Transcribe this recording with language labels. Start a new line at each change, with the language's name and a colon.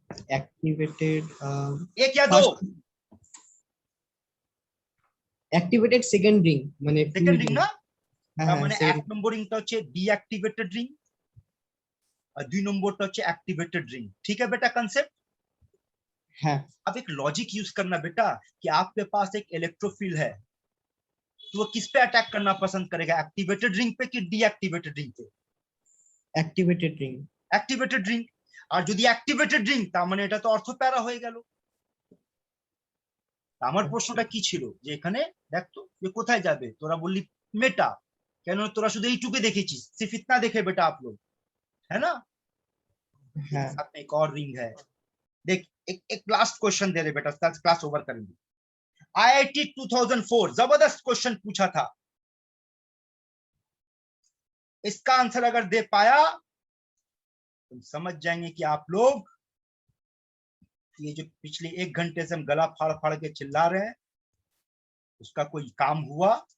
Bangla: Activated
Hindi: एक या दो?
Bangla: অ্যাক্টিভেটেড সেকেন্ড রিং মানে সেকেন্ড রিং না? হ্যাঁ তার হ্যাঁ মানে 1 নম্বর রিংটা হচ্ছে ডিঅ্যাক্টিভেটেড রিং और 2 নম্বরটা হচ্ছে एक्टिवेटेड रिंग।
Hindi: ठीक है बेटा कंसेप्ट?
Bangla: হ্যাঁ
Hindi: अब एक लॉजिक यूज करना बेटा कि आपके पास एक इलेक्ट्रोफिल है तो वो किस पे अटैक करना पसंद करेगा, एक्टिवेटेड रिंग पे कि डीएक्टिवेटेड रिंग पे?
Bangla: Activated ring
Hindi: activated ring.
Bangla: আর যদি অ্যাক্টিভেটেড রিং তার মানে এটা তো অর্থ প্যারা হয়ে গেল। আমার প্রশ্নটা কি ছিল যে এখানে দেখ তো যে কোথায় যাবে, তোরা বললি মেটা, কেন তোরা শুধু এইটুকু দেখেছিস,
Hindi: सिर्फ इतना देखे बेटा आप लोग, है ना?
Bangla: হ্যাঁ
Hindi: साथ में एक और रिंग है, देख एक लास्ट क्वेश्चन दे रहे बेटा, क्लास ओवर करेंगे। आईआईटी 2004 जबरदस्त क्वेश्चन पूछा था, इसका आंसर अगर दे पाया तुम समझ जाएंगे कि आप लोग ये जो पिछले 1 घंटे से हम गला फाड़ फाड़ के चिल्ला रहे हैं उसका कोई काम हुआ।